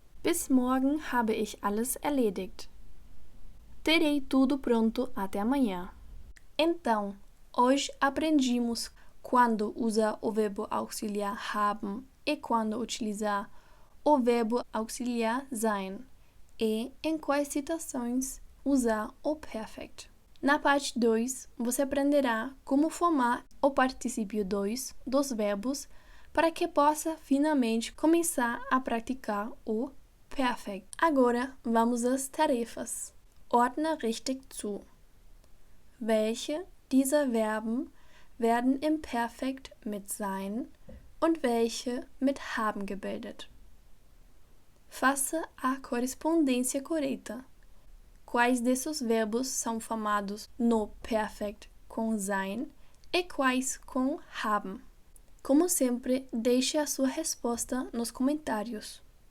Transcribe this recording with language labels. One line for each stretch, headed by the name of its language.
German: Bis morgen habe ich alles erledigt.
Portuguese: Terei tudo pronto até amanhã. Então, hoje aprendimos quando usar o verbo auxiliar haben e quando utilizar o verbo auxiliar sein e em quais situações usar o perfect. Na parte 2, você aprenderá como formar o particípio 2 dos verbos para que possa finalmente começar a praticar o perfect. Agora, vamos às tarefas.
German: Ordne richtig zu. Welche dieser Verben werden im Perfekt mit sein und welche mit haben gebildet?
Portuguese: Faça a correspondência correta. Quais desses verbos são formados no perfect com sein e quais com haben? Como sempre, deixe a sua resposta nos comentários.